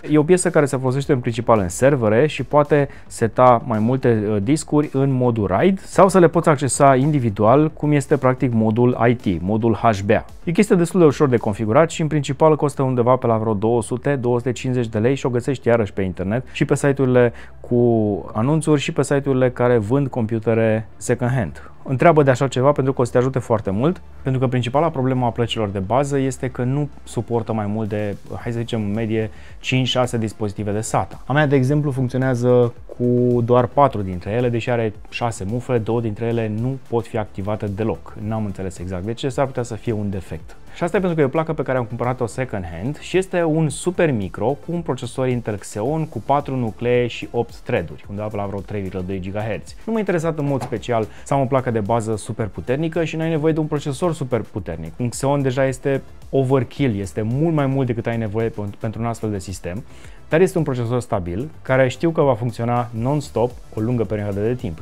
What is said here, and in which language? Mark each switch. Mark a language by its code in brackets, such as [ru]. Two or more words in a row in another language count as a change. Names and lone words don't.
[ro] E o piesă care se folosește în principal în servere și poate seta mai multe discuri în modul RAID sau să le poți accesa individual, cum este practic modul IT, modul HBA. E chestia destul de ușor de configurat și în principal costă undeva pe la vreo 200-250 de lei și o găsești iarăși pe internet și pe site-urile cu anunțuri și pe site-urile care vând computere [en] second hand. [ro] Întreabă de așa ceva pentru că o să te ajute foarte mult, pentru că principala problemă a plăcilor de bază este că nu suportă mai mult de, hai să zicem, în medie 5-6 dispozitive de SATA. A mea, de exemplu, funcționează cu doar 4 dintre ele, deși are 6 mufe, 2 dintre ele nu pot fi activate deloc. N-am înțeles exact de ce, s-ar putea să fie un defect. Și asta e pentru că e o placă pe care am cumpărat-o [en] second hand [ro] și este un super micro cu un procesor Intel Xeon cu 4 nuclee și 8 thread-uri, undeva pe la vreo 3,2 GHz. Nu m-a interesat în mod special să am o placă de de bază super puternică și n-ai nevoie de un procesor super puternic. Un Xeon deja este overkill, este mult mai mult decât ai nevoie pentru un astfel de sistem, dar este un procesor stabil, care știu că va funcționa non-stop o lungă perioadă de timp.